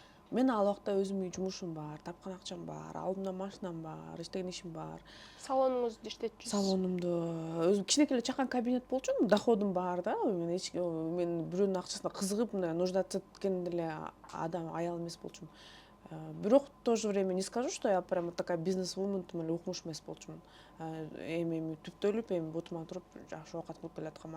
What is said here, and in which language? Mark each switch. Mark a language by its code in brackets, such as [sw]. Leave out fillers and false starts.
[ky] Мен ал убакта өзүмдүн жумушум бар, тапкан акчам бар, алдымда машинам бар, иштеген ишим бар. Салонуңузду иштетчүсүз. Салонумду өзүм кичинекей эле чакан кабинет болчу, доходум бар да. Мен бирөөнүн акчасына кызыгып, мындай нуждаться эткен деле адам, аял эмес болчумун. Бирок [ru] в то же время не скажу, что я прямо такая бизнес-вумен [ky] эле укмуш эмес болчумун. Эми түптөлүп, эми бутума туруп жакшы оокат кылып келаткам.